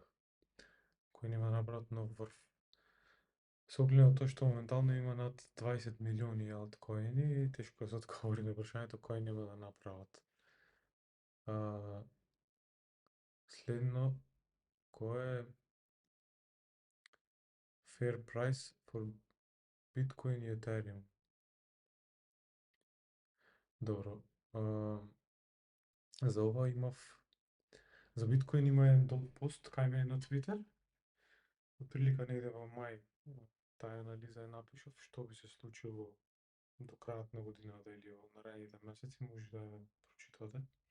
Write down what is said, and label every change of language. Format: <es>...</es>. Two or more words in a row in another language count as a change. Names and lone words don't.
<mk>Кои нема да направат нов врв? Со оглед на тоа што моментално има над 20 милиони алткоини, тешко да се одговори на прашањето кои нема да направат. Следно, кој е</mk> <en>fair price for Bitcoin</en> <mk>и Ethereum? Добро. За ова за Биткоин има еден долг пост кај мене на Твитер. Отприлика негде во мај таа анализа ја напишав што би се случило до крајот на годината или во наредните месеци, може да ја прочитате.</mk>